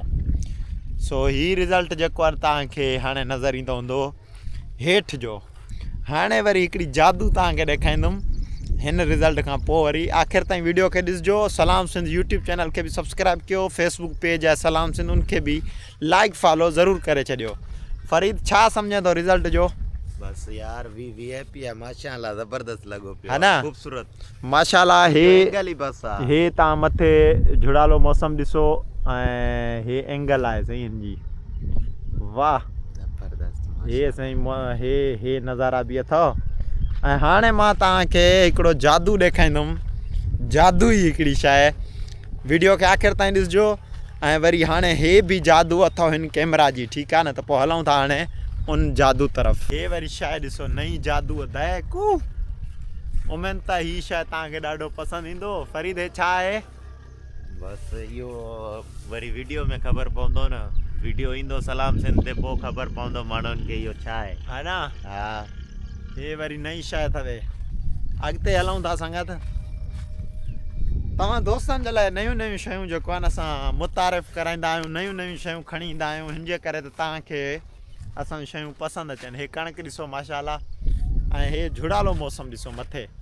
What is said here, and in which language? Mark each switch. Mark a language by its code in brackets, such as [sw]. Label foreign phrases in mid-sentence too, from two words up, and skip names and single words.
[sd] सो ही रिज़ल्ट जेको आहे तव्हांखे हाणे नज़र ईंदो हूंदो हेठि जो। हाणे वरी हिकिड़ी जादू तव्हांखे ॾेखारींदुमि हिन रिज़ल्ट खां पोइ। वरी आख़िर ताईं वीडियो खे ॾिसजो। सलाम सिंध यूट्यूब चैनल खे बि सब्सक्राइब कयो, फेसबुक पेज आहे सलाम सिंध उनखे बि [en] like follow [sd] ज़रूरु करे छॾियो। फरीद छा सम्झे थो रिज़ल्ट जो? बस यार VIP है माशाल्लाह, जबरदस्त लगो पियो है ना, खूबसूरत माशाल्लाह। हे एंगल ही बस आहे। हे तव्हां मथे झुड़ालो मौसम ॾिसो ऐं हे एंगल आहे साईं हिन जी, वाह जबरदस्त। हे साईं हे नज़ारा बि अथव। ऐं हाणे मां तव्हांखे हिकिड़ो जादू ॾेखारींदुमि, जादू ई हिकिड़ी शइ। वीडियो खे आख़िर ताईं ॾिसजो। ऐं वरी हाणे हे बि जादू अथव हिन कैमरा जी, ठीकु आहे न। त पोइ हलूं था हाणे उन जादू तरफ़। हे वरी शइ ॾिसो, नई जादू दहकू। उमेद त ही शइ तव्हांखे ॾाढो पसंदि ईंदो। फरीद हे छा आहे? बस इहो वरी वीडियो में ख़बर पवंदो न, वीडियो ईंदो सलाम सिंध ते पोइ ख़बर पवंदो माण्हुनि खे इहो छा आहे, है ना। हा हे वरी नई शइ अथव। अॻिते हलूं था संगत। तव्हां दोस्तनि जे लाइ नयूं नयूं शयूं जेको आहे न असां मुतारिफ़ कराईंदा आहियूं, नयूं नयूं शयूं खणी ईंदा आहियूं। हिन जे करे त तव्हांखे असां शयूं पसंदि अचनि। हे कणिक ॾिसो माशाल्लाह, ऐं हे झुड़ालो मौसम ॾिसो मथे।